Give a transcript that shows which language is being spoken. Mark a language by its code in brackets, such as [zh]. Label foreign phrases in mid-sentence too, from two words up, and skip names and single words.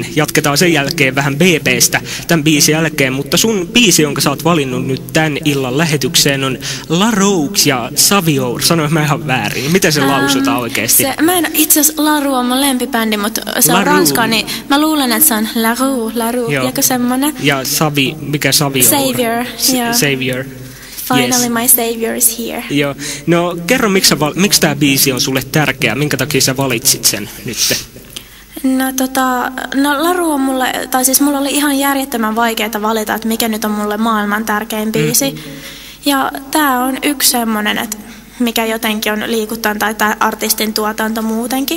[fi] Jatketaan sen jälkeen vähän BBstä tämän biisin jälkeen, mutta sun biisi, jonka sä oot valinnut nyt tämän illan lähetykseen, on La Roux ja Saviour. Sanoin mä ihan väärin. Miten se lausutaan oikeasti? Itse asiassa La Roux on mun lempibändi, mutta se on ranska, niin mä luulen, että se on La Roux, joku semmonen. Ja mikä Saviour? Savior. [en] Finally my savior is here. [fi] Joo. No kerro, miksi tämä biisi on sulle tärkeä? Minkä takia sä valitsit sen nyt? Laru on mulla oli ihan järjettömän vaikeaa valita, että mikä nyt on mulle maailman tärkein biisi. Ja tää on yksi semmonen, että mikä jotenkin on liikuttanut, tai tämä artistin tuotanto muutenkin.